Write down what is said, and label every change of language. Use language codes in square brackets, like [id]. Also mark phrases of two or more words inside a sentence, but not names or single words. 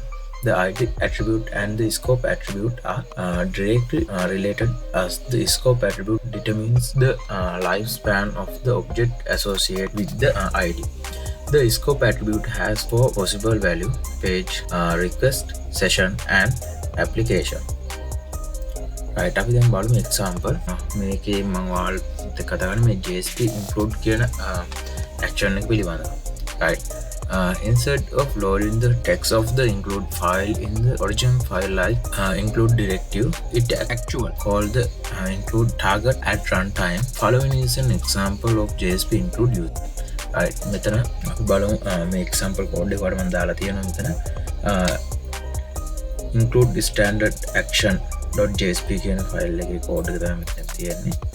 [en] The ID attribute and the scope attribute are directly related, as the scope attribute determines the lifespan of the object associated with the ID. The scope attribute has four possible values: page, request, session, and application. Right, [si] අපි දැන් බලමු example. මේකේ මම ඔයාලට කතා කරන්නේ මේ [en] JSP include [si] කියන action එක පිළිබඳව. [en] Right. Instead of loading the text of the include file in the original file like include directive, it actually called the include target at runtime. Following is an example of JSP include use. Right, [si] මෙතන අපි බලමු මේ [en] example code [si] එක වල මම දාලා තියෙනවා මෙතන [en] include standard action.jsp [si] කියන file එකේ code එක තමයි මෙතන තියෙන්නේ.